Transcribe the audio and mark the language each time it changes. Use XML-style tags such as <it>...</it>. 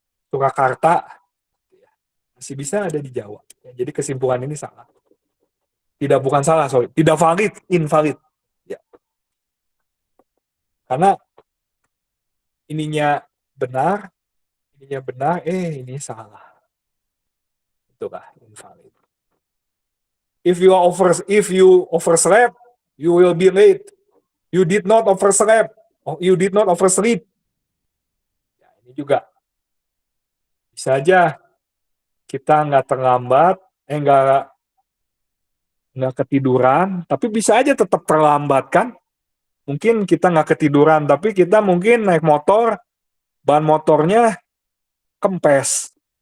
<id>Surakarta. Masih bisa ada di Jawa. Ya, jadi kesimpulan ini salah. Tidak, bukan salah, sorry. Tidak valid, invalid. Ya. Karena ininya benar, ini salah. Itulah invalid.</id> <en>If you overslept, you will be late. You did not overslept. You did not oversleep.</en> <id>Ya, ini juga bisa aja kita nggak terlambat, nggak ketiduran, tapi bisa aja tetap terlambat kan? Mungkin kita nggak ketiduran, tapi kita mungkin naik motor, ban motornya kempes.</id>